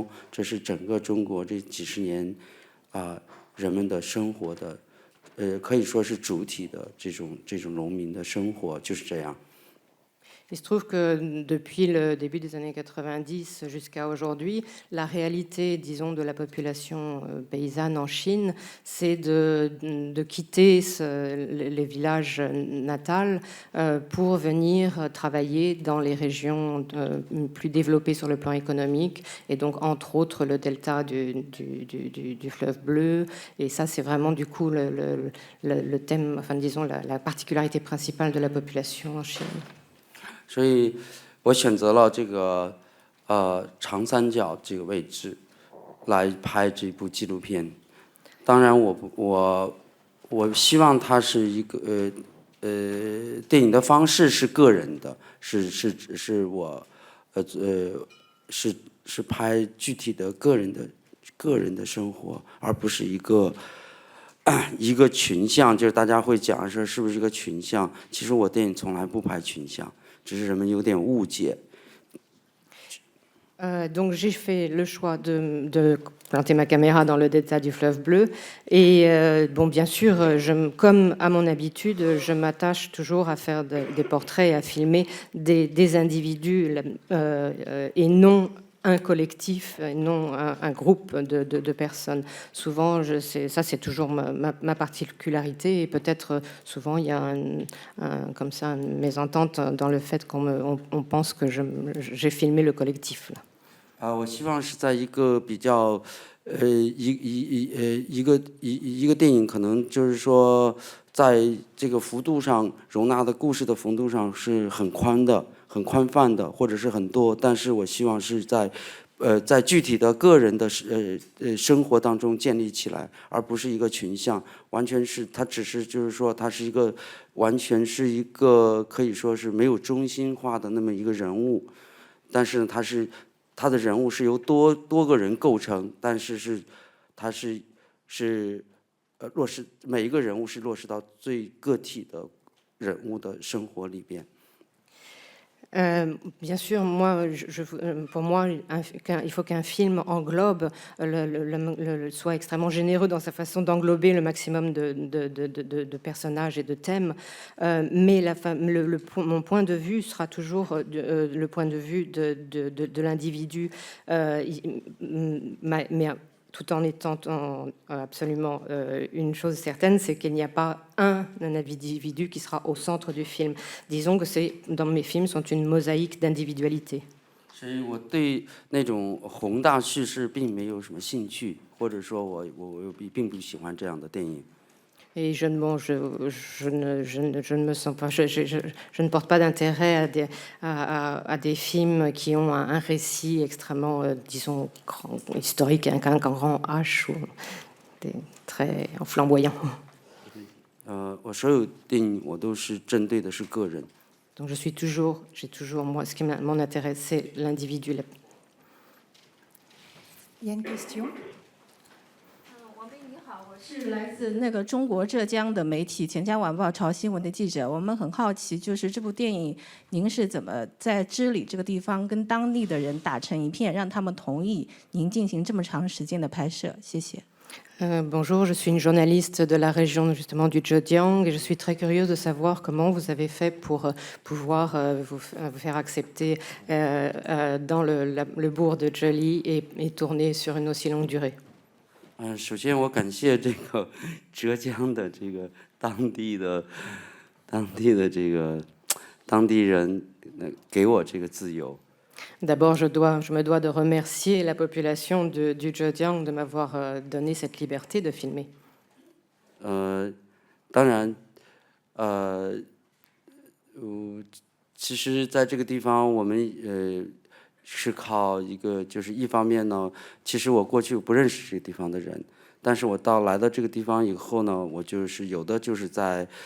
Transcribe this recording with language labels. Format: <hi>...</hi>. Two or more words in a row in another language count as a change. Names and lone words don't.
<zh>这是整个中国这几十年人们的生活的。可以说是主体的这种农民的生活就是这样。</zh> <fr>Il se trouve que depuis le début des années 90 jusqu'à aujourd'hui, la réalité, disons, de la population paysanne en Chine, c'est de quitter les villages natals pour venir travailler dans les régions plus développées sur le plan économique, et donc entre autres le delta du fleuve bleu. Et ça, c'est vraiment du coup le thème, enfin disons la particularité principale de la population en Chine.</fr> <zh>所以我选择了这个长三角这个位置来拍这部纪录片。当然我希望它是一个电影的方式是个人的，是我是拍具体的个人的生活，而不是一个群像，就是大家会讲说是不是一个群像？其实我电影从来不拍群像。只是人们有点误解。</zh> <fr>Donc j'ai fait le choix de planter ma caméra dans le delta du fleuve bleu et bon bien sûr comme à mon habitude je m'attache toujours à faire des portraits et à filmer des individus et non un collectif, non un groupe de personnes. Souvent, ça c'est toujours ma particularité et peut-être souvent il y a comme ça une mésentente dans le fait qu'on pense que j'ai filmé le collectif.</fr> <zh>我希望是在一个比较一个电影可能就是说，在这个幅度上容纳的故事的幅度上是很宽的、很宽泛的，或者是很多。但是我希望是在具体的个人的生活当中建立起来，而不是一个群像。完全是它只是就是说，它是一个完全是一个可以说是没有中心化的那么一个人物，但是他的人物是由多个人构成，但是他是落实每一个人物是落实到最个体的人物的生活里边。</zh> <fr>Bien sûr, moi, pour moi, il faut qu'un film englobe, soit extrêmement généreux dans sa façon d'englober le maximum de personnages et de thèmes. Mais mon point de vue sera toujours le point de vue de l'individu. Mais tout en étant absolument une chose certaine, c'est qu'il n'y a pas un individu qui sera au centre du film. Disons que dans mes films sont une mosaïque d'individualité.</fr> <zh>所以我对那种宏大叙事并没有什么兴趣，或者说我并不喜欢这样的电影。</zh> <fr>Et je ne me sens pas, je ne porte pas d'intérêt à des films qui ont un récit extrêmement, disons, historique, un grand H ou très flamboyant.</fr> <zh>我所有电影我都是针对的是个人。</zh> <fr>Donc j'ai toujours moi, ce qui m'intéresse, c'est l'individu. Il y a une question.</fr> <zh>是来自那个中国浙江的媒体《钱江晚报》潮新闻的记者，我们很好奇，就是这部电影您是怎么在知理这个地方跟当地的人打成一片，让他们同意您进行这么长时间的拍摄？谢谢。</zh> <fr>Bonjour, je suis une journaliste de la région justement du Zhejiang et je suis très curieuse de savoir comment vous avez fait pour pouvoir vous faire accepter dans le bourg de Zheli et tourner sur une aussi longue durée.</fr> <zh>首先我感谢这个浙江的这个当地人给我这个自由。</zh> <fr>D'abord, je me dois de remercier la population du Zhejiang de m'avoir donné cette liberté de filmer.</fr> <zh>当然，其实在这个地方我们是靠一个，就是一方面呢，其实我过去不认识这个地方的人，但是我来到这个地方以后呢，我就是有的就是在</zh>